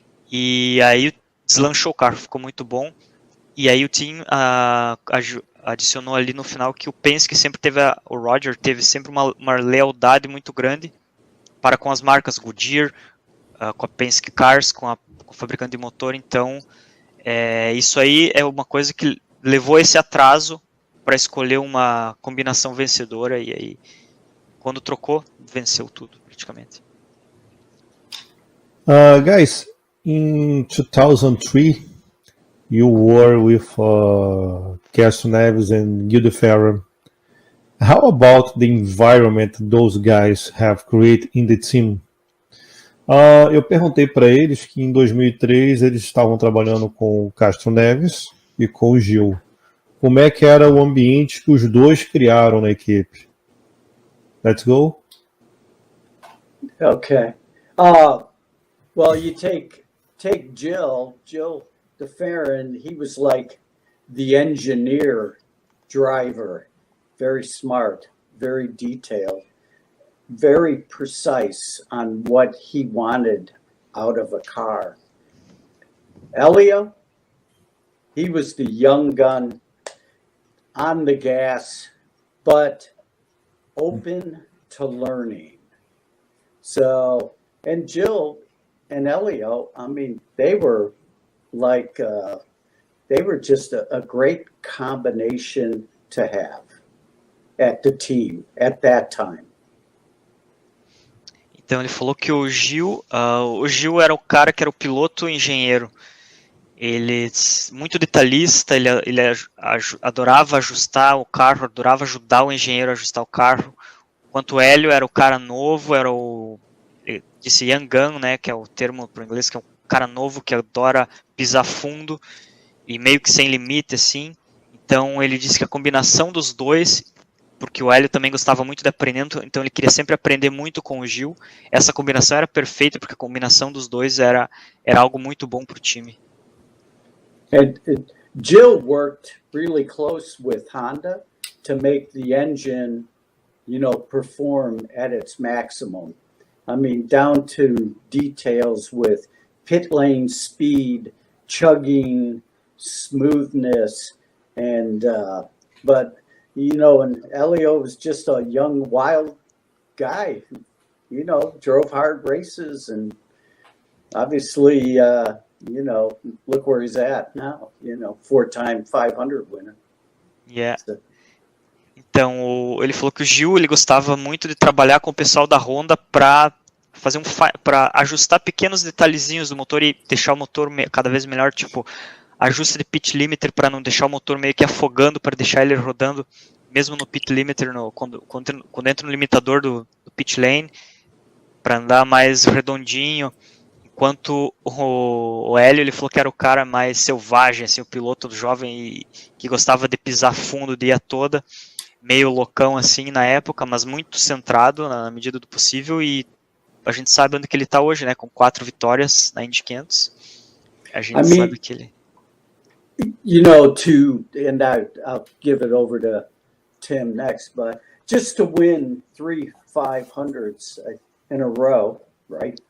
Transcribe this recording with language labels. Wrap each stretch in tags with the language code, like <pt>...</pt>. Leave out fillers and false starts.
<pt>E aí deslanchou o carro, ficou muito bom. E aí o Tim adicionou ali no final que o Penske sempre teve, o Roger teve sempre uma lealdade muito grande para com as marcas Goodyear, com a Penske Cars, com o fabricante de motor. Então, isso aí é uma coisa que levou esse atraso para escolher uma combinação vencedora, e aí, quando trocou, venceu tudo, praticamente.</pt> <en>Guys, in 2003, you were with Castro Neves and Gildo Ferrer. How about the environment those guys have created in the team?</en> <pt>Eu perguntei para eles que em 2003 eles estavam trabalhando com o Castro Neves e com o Gil. Como é que era o ambiente que os dois criaram na equipe?</pt> <en>Let's go. Okay. Well, you take Jill DeFerrin, he was like the engineer driver, very smart, very detailed, very precise on what he wanted out of a car. Elio, he was the young gun on the gas, but open to learning. So, and Jill and Elio, I mean, they were like, they were just a great combination to have at the team at that time.</en> <pt>Então ele falou que o Gil era o cara que era o piloto engenheiro. Ele muito detalhista, ele adorava ajustar o carro, adorava ajudar o engenheiro a ajustar o carro. Enquanto o Hélio era o cara novo, era ele disse young gun, né, que é o termo para o inglês, que é um cara novo que adora pisar fundo e meio que sem limite, assim. Então ele disse que a combinação dos dois, porque o Hélio também gostava muito de aprender, então ele queria sempre aprender muito com o Gil. Essa combinação era perfeita, porque a combinação dos dois era algo muito bom para o time.</pt> <en>And Jill worked really close with Honda to make the engine, perform at its maximum. I mean, down to details with pit lane speed, chugging, smoothness, and but and Elio was just a young, wild guy who, drove hard races, and obviously, look where he's at now, 4-time 500 winner. Yeah.</en> <pt>Então, ele falou que o Gil, ele gostava muito de trabalhar com o pessoal da Honda para fazer para ajustar pequenos detalhezinhos do motor e deixar o motor cada vez melhor, tipo ajuste de pit limiter para não deixar o motor meio que afogando, para deixar ele rodando mesmo no pit limiter, quando entra no limitador do pit lane, para andar mais redondinho. Enquanto o Hélio, ele falou que era o cara mais selvagem, assim, o piloto jovem que gostava de pisar fundo o dia todo, meio loucão assim na época, mas muito centrado na medida do possível, e a gente sabe onde que ele está hoje, né, com 4 vitórias na Indy 500. A gente sabe que ele...</pt> <en>and I'll give it over to Tim next, but just to win 3 500s in a row, right?</en>